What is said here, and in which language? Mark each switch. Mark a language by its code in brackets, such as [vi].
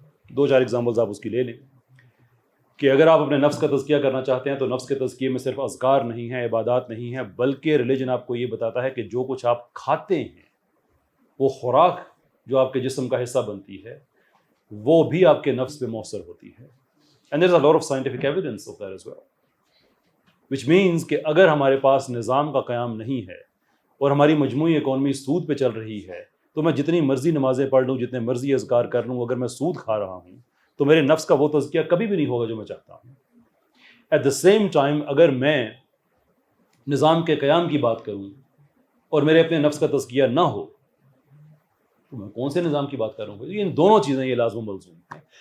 [ur] 2-4 examples آپ اس کی لے لیں کہ اگر آپ اپنے نفس کا تزکیہ کرنا چاہتے ہیں تو نفس کے تزکیے میں صرف اذکار نہیں ہیں، عبادات نہیں ہیں، بلکہ ریلیجن آپ کو یہ بتاتا ہے کہ جو کچھ آپ کھاتے ہیں، وہ خوراک جو آپ کے جسم کا حصہ بنتی ہے، وہ بھی آپ کے نفس پہ مؤثر ہوتی ہے. [en] And there is a lot of scientific evidence of that as well. Which means [ur] کہ اگر ہمارے پاس نظام کا قیام نہیں ہے اور ہماری مجموعی اکانومی سود پہ چل رہی ہے، تو میں جتنی مرضی نمازیں پڑھ لوں، جتنے مرضی اذکار کر لوں، اگر میں سود کھا رہا ہوں تو میرے نفس کا وہ تزکیہ کبھی بھی نہیں ہوگا جو میں چاہتا ہوں. [en] at the same time [ur] اگر میں نظام کے قیام کی بات کروں اور میرے اپنے نفس کا تزکیہ نہ ہو تو میں کون سے نظام کی بات کر رہا ہوں؟ ان دونوں چیزیں یہ لازم و ملزوم ہیں.